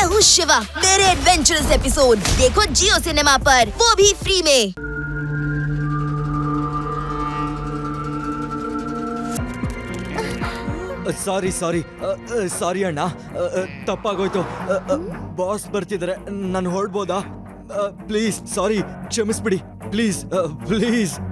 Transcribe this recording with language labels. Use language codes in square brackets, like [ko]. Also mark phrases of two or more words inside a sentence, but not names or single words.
[hi] शिवा मेरे एडवेंचरस एपिसोड देखो जियो सिनेमा पर, वो भी फ्री में। [kn] ಸಾರಿ ಸಾರಿ ಸಾರಿ ಅಣ್ಣ, ತಪ್ಪಾಗೋಯ್ತು. ಬಾಸ್ ಬರ್ತಿದ್ದಾರೆ, ನಾನು ಹೊರಡ್ಬೋದಾ? ಪ್ಲೀಸ್ ಸಾರಿ, ಕ್ಷಮಿಸ್ಬಿಡಿ ಪ್ಲೀಸ್ ಪ್ಲೀಸ್.